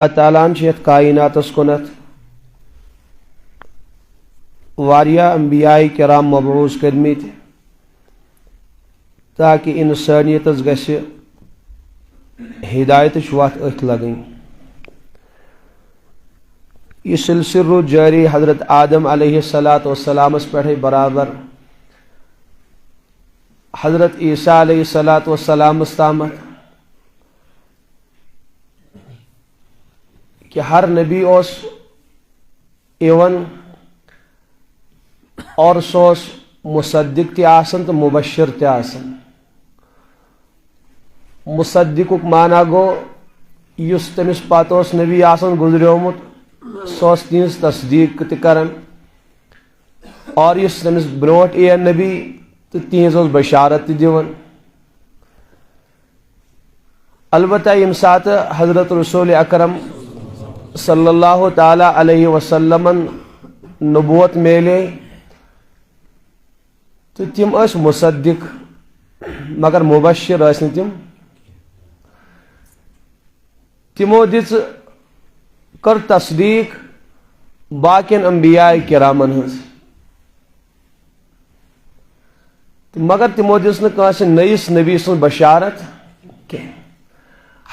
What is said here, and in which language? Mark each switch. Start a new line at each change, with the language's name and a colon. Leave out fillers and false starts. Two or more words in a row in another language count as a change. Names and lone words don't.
Kashmiri: اللہ تعالیٰ یتھ کائناتس کنت واریاہ انبیاء کرام مبعوث کرمت تاکہ انسانیتس گژھِ ہدایتچ وتھ أتھۍ لگٕنۍ۔ یہ سلسلہ روٗد جاری حضرت آدم
Arabic: علیہ السلام
Kashmiri: پٮ۪ٹھے برابر حضرت عیسیٰ
Arabic: علیہ السلام
Kashmiri: تامتھ کہ ہر نبی اوس ایون اور سوس مصدق تہِ آسان تو مبشر تہِ آسان۔ مصدقُک معنی گو یُس تٔمِس پتہٕ اوس نبی آسان گزریومُت سُہ اوس تِہنٛز تصدیق تہِ کران، اور یُس تٔمِس برونٛٹھ یِیہِ نبی تہٕ تِہنٛز اوس بشارت تہِ دِوان۔ البتہ ییٚمہِ ساتہٕ حضرت رسول اکرم
Arabic: صلی اللہ تعالی علیہ وسلم
Kashmiri: نبوت میلے تو تم ٲسۍ مصدق مگر مبشر ٲسۍ نہٕ تم۔ تمو دِژ کٔر تصدیق باقین انبیاء کرامن ہٕنٛز، مگر تمو دِژ نہٕ کٲنٛسہِ نٔیِس نبی سٕنٛز بشارت کینٛہہ۔